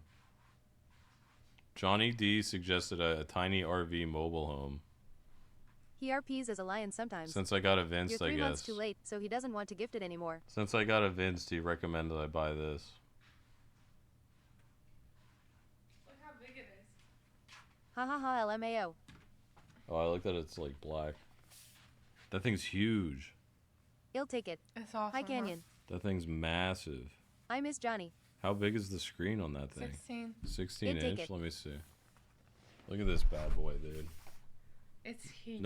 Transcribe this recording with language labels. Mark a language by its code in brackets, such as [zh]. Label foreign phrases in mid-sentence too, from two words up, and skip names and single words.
[en] Johnny D suggested a tiny RV mobile home. He RPs as a lion sometimes. Since I got You're evinced, 3 I months guess. too late, so he doesn't want to gift it anymore. Since I got evinced, he recommended I buy this. Look how big it is. Ha ha ha, LMAO. Oh, I like that it's like black. That thing's huge. He'll take it. It's awesome. Hi, Canyon. That thing's massive. I miss Johnny. How big is the screen on that thing? 16. 16 He'd take inch? it. Let me see. Look at this bad boy, dude. It's huge.